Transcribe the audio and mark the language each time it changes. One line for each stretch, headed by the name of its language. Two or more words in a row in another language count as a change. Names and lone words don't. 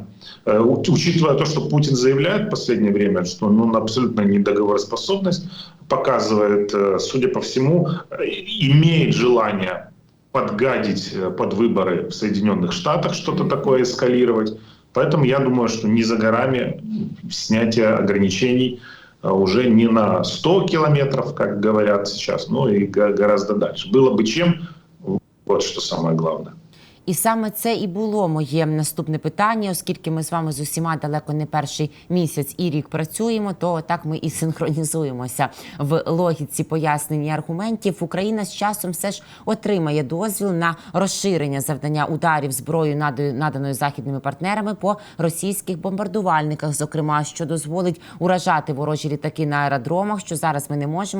Russian: Учитывая то, что Путин заявляет в последнее время, что он абсолютно недоговороспособность показывает, судя по всему, имеет желание подгадить под выборы в Соединенных Штатах, что-то такое эскалировать. Поэтому я думаю, что не за горами снятие ограничений уже не на 100 километров, как говорят сейчас, но и гораздо дальше. Было бы чем, вот что самое главное.
Ukrainian: І саме це і було моє наступне питання, оскільки ми з вами з усіма далеко не перший місяць і рік працюємо, то так ми і синхронізуємося в логіці пояснень і аргументів. Україна з часом все ж отримає дозвіл на розширення завдання ударів зброєю, наданою західними партнерами, по російських бомбардувальниках, зокрема, що дозволить уражати ворожі літаки на аеродромах, що зараз ми не можемо.